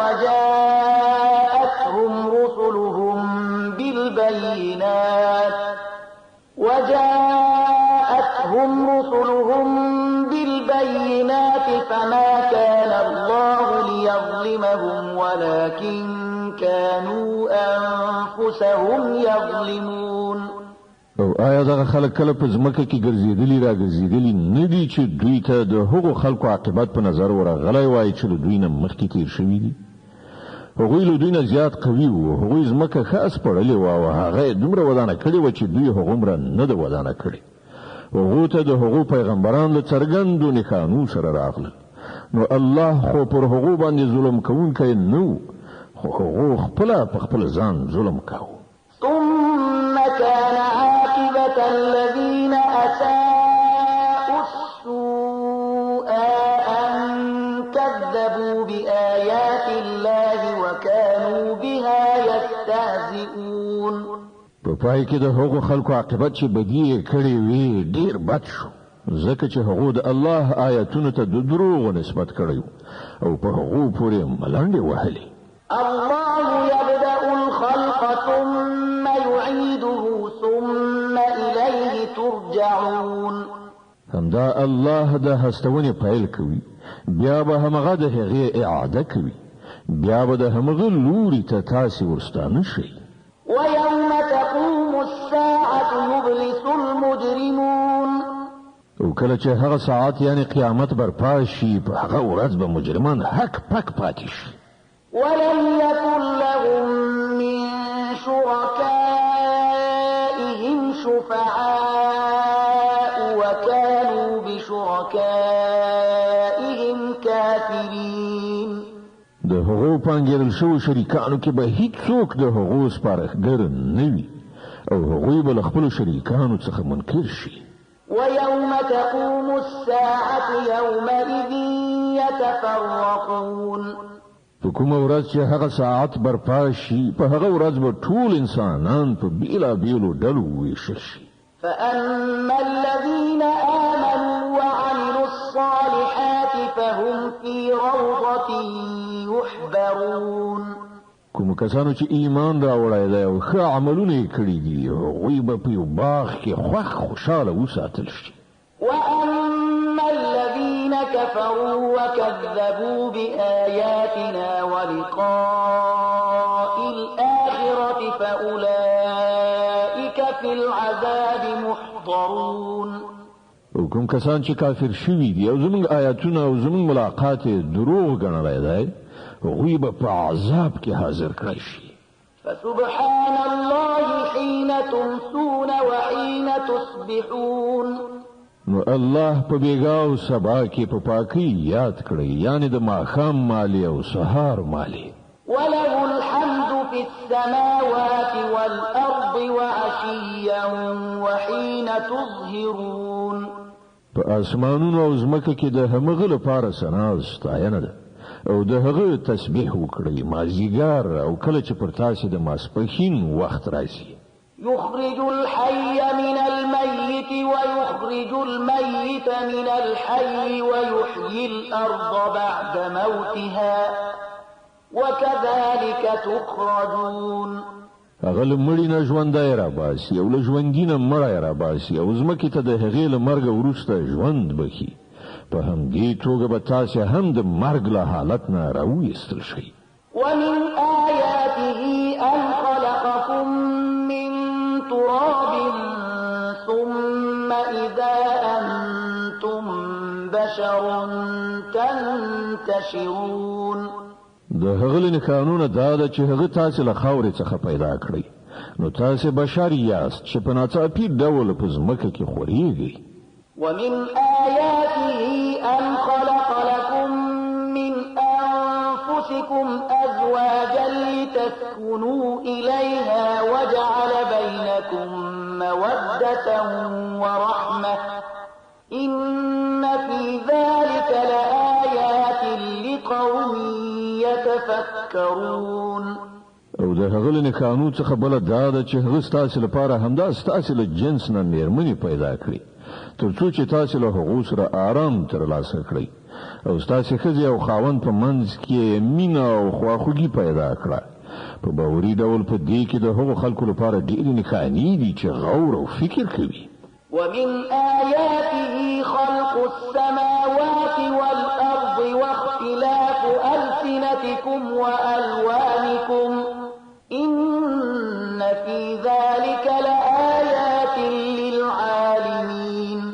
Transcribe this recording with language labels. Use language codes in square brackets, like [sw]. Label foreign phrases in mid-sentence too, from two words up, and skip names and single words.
[ar] وجاءتهم رسلهم بالبينات فما كان الله ليظلمهم ولكن كانوا أنفسهم يظلمون. [ps] او آیا دغه خلک کله په ځمکه کې ګرځېدلي را ګرځېدلي نه دي چې دوی ته د هغو خلکو عاقبت په نظر ورغلی وای چې له دوی نه مخکې تیر شوي دي؟ هغوی له دوی نه زیات قوي وو، هغوی ځمکه ښه اسپړلې وه او هغه یې دومره ودانه کړې وه چې دوی هغومره نه ده ودانه کړې. هغو ته د هغو پیغمبران له څرګندو نښانو سره راغلل، نو الله خو پر هغو باندې ظلم کوونکی نه و، خو هغو خپله په خپل ځان ظلم کاوه. [ar] ثم كان عاقبة الذين أساءوا السوء أن كذبوا بآيات الله وكانوا بها يستهزئون. [ps] په پای کې د هغو خلکو عاقبت چې بدی یې کړې وي ډېر بد شو، ځکه چې هغو د الله آیاتونو ته د دروغو نسبت کړی او په هغو پورې ملنډې وهلې. [ar] الله يبدأ الخلق ثم يعيده ثم إليه ترجعون. [ps] همدا الله د هستونې پیل کوي، بیا به همغه د هغې اعاده کوي، بیا به د همغه لوري ته تاسې ورستانه شئ. [ar] ويوم تقوم الساعة يبلس المجرمون. [ps] او کله چې هغه ساعت یعنی قیامت برپا شي په هغه ورځ به مجرمان حق پک پاتې شي. [ar] ولم يكن لهم من شركائهم شفعاء وكانوا بشركائهم كافرين. [ps] د هغو پانګېدل شوو شریکانو کې به هیڅوک د هغو سپارښتګر نه وي او هغوی به له خپلو شریکانو څخه منکر شي. [ar] ويوم تقوم الساعة يومئذ يتفرقون. [ps] په کومه ورځ چې هغه ساعت برپا شي په هغه ورځ به ټول انسانان په بېلابېلو ډلو وویشل شي. [ar] فأما الذين آمنوا وعملوا الصالحات فهم في روضة يحبرون. [ps] کوم کسانو چې ایمان راوړی دی او ښه عملونه یې کړي دي هغوی به په یو باغ کې خوشحاله وساتل شي. [ar] وأما الذين كفروا وكذبوا بآياتنا ولقاء الآخرة فأولئك في العذاب محضرون. [ps] او کوم کوم کسان چې کافر شوي دي او زموږ آیاتونه او زموږ ملاقات دروغ ګڼلی دی هغوی به په عذاب کې حاضر کړی شي. [ar] فسبحان الله حين تمسون وحين تصبحون. [ps] نو الله په بیګا او سبا کې په پاکي یاد کړی، یعنی د ماښام مالی او سهار مالی. [ar] وله الحمد في السماوات والأرض وعشيا وحين تظهرون. [ps] په اسمانونو او ځمکه کې د همغه لپاره ثنا ستاینه ده او د هغه تسبیح وکړئ مازیګر او کله چې پر تاسو د ماسپښین وخت راځي. [ar] يخرج الحي من الميت ويخرج الميت من الحي ويحيي الأرض بعد موتها وكذلك تخرجون. [ps] هغه له مړي نه ژوندی راباسي او له ژوندي نه مړی راباسي او ځمکې ته د هغې له مرګه وروسته ژوند بخي. په همدې توګه به تاسې هم د مرګ له حالت نه راویستل شئ. [ar] ومن آياته أن خلقكم من تراب ثم إذا أنتم بشر تنتشرون. [ps] د هغه له قانونه دا ده چې هغه تاسې له خاورې څخه پیدا کړی نو تاسې بشر یاست چې په ناڅاپي ډول په ځمکه کې خورېږئ. [ar] ومن آياته أن خلق لكم من أنفسكم أزواجا لتسكنوا إليها وجعل بينكم مودة ورحمة إن في ذلك لآيات لقوم يتفكرون. [ps] او د هغه له قانون څخه بل دا ده چې هغه ستاسو لپاره همدا ستاسو له جنس نه مېرمنې پیدا کړي ترڅو چې تاسو له هغو سره آرام ترلاسه کړئ او ستاسو ښځې او خاوند په منځ کې مینه او خواخوږي پیدا کړه. په باوري ډول په دې کې د هغو خلکو لپاره ډېرې نښانې دي چې غور او فکر کوي. [ar] ومن آياته خلق السماوات والأرض واختلاف ألسنتكم وألوانكم إن في ذلك لآيات للعالمين.